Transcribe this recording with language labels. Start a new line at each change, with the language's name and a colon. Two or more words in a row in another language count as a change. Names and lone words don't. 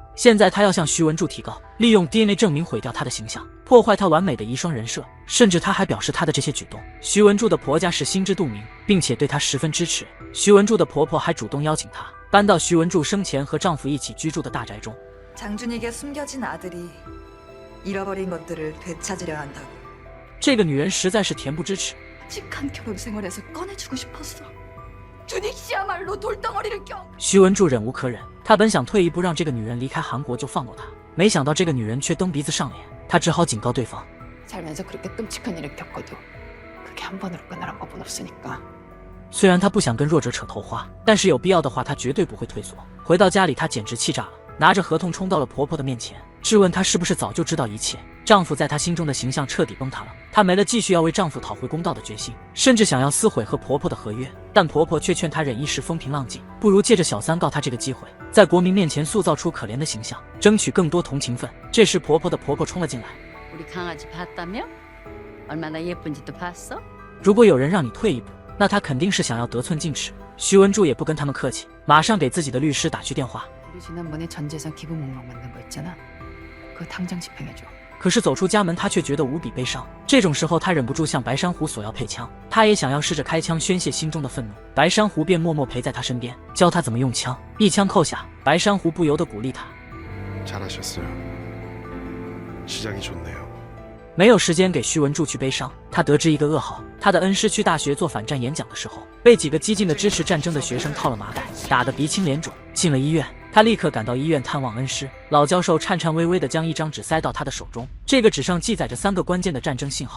Chinese: 现在她要向徐文柱提告，利用 DNA 证明毁掉他的形象，破坏他完美的遗孀人设，甚至她还表示她的这些举动，徐文柱的婆家是心知肚明，并且对她十分支持。徐文柱的婆婆还主动邀请她搬到徐文柱生前和丈夫一起居住的大宅中。
Korean: 장준익의 숨겨진 아들이 잃어버린 것들을 되찾으려 한다고.
Chinese: 这个女人实在是恬不知耻。
Korean: 끔찍한 결혼 생활에서 꺼내주고 싶었어. 준익 씨야말로 돌덩어리를 껴.
Chinese: 徐文柱忍无可忍，他本想退一步让这个女人离开韩国就放过她，没想到这个女人却蹬鼻子上脸，他只好警告对方。
Korean: 살면서 그렇게 끔찍한 일을 겪어도 그게 한 번으로 끝나란 법은 없으니까.
Chinese: 虽然他不想跟弱者扯头花，但是有必要的话，他绝对不会退缩。回到家里，他简直气炸了，拿着合同冲到了婆婆的面前，质问她是不是早就知道一切。丈夫在她心中的形象彻底崩塌了，她没了继续要为丈夫讨回公道的决心，甚至想要撕毁和婆婆的合约。但婆婆却劝她忍一时风平浪静，不如借着小三告她这个机会，在国民面前塑造出可怜的形象，争取更多同情分。这时婆婆的婆婆冲了进来。
Korean: 우리 강아지 봤다며? 얼마나 예쁜지도 봤어?
Chinese: 如果有人让你退一步，那他肯定是想要得寸进尺。徐文柱也不跟他们客气，马上给自己的律师打去电话。
Korean: 우리 지난번에 전 재산 기부 목록 만든 거 있잖아. 그거 당장 집행해줘.
Chinese: 可是走出家门，他却觉得无比悲伤。这种时候，他忍不住向白珊瑚索要配枪，他也想要试着开枪宣泄心中的愤怒。白珊瑚便默默陪在他身边，教他怎么用枪。一枪扣下，白珊瑚不由得鼓励他。
Korean: 잘하셨어요. 시작이 좋네요.
Chinese: 没有时间给徐文柱去悲伤，他得知一个噩耗：他的恩师去大学做反战演讲的时候，被几个激进的支持战争的学生套了麻袋，打得鼻青脸肿，进了医院。他立刻赶到医院探望恩师。老教授颤颤巍巍地将一张纸塞到他的手中，这个纸上记载着3个关键的战争信号。